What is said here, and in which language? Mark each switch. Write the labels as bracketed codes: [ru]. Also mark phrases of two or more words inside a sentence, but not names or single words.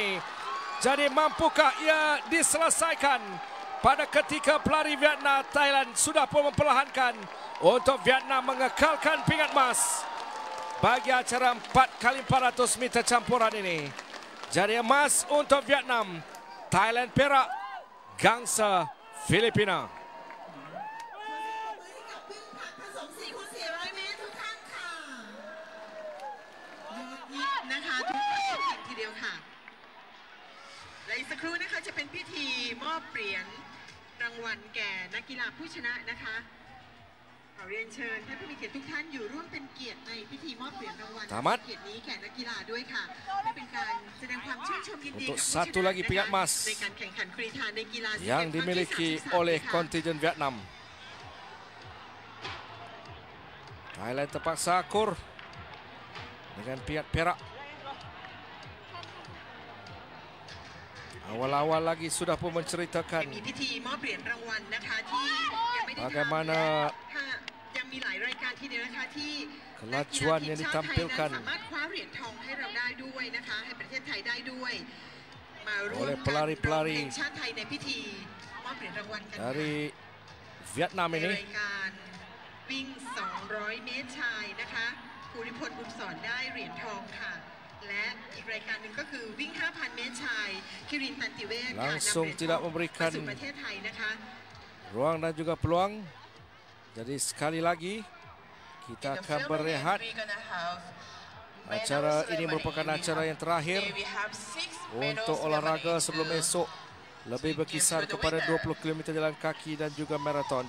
[ms] Jadi mampukah ia diselesaikan pada ketika pelari Vietnam Thailand sudah pun memperlahankan untuk Vietnam mengekalkan pingat emas bagi acara 4x400 meter campuran ini. Jadi emas untuk Vietnam, Thailand perak, gangsa Filipina. [th] ทีเดียวค่ะและอีกสักครู่นะคะจะเป็นพิธีมอบเหรียญรางวัลแก่นักกีฬาผู้ชนะนะคะขอเรียนเชิญท่านผู้มีเกียรติทุกท่านอยู่ร่วมเป็นเกียรติในพิธีมอบเหรียญรางวัลเกียรตินี้แก่นักกีฬาด้วยค่ะเพื่อเป็นการแสดงความชื่นชมยินดีกับผู้ชนะในการแข่งขันกรีฑาในกีฬา [ms] yang dimiliki oleh kontingen Vietnam. Thailand terpaksa akur dengan pingat perak. Awal-awal lagi sudah pun menceritakan bagaimana kelajuan yang ditampilkan oleh pelari-pelari dari Vietnam ini. [th] วิ่ง 200 เมตรชายนะคะภูริพลบุญสอนได้เหรียญทองค่ะและอีกรายการหนึ่งก็คือวิ่ง 5,000 เมตรชายคิรินตันติเวชค่ะ [ms] langsung tidak memberikan [th] สู่ประเทศไทยนะคะ [ms] ruang dan juga peluang. Jadi sekali lagi kita akan berehat. Acara ini merupakan acara yang terakhir untuk olahraga sebelum esok lebih berkisar kepada 20 km jalan kaki dan juga maraton.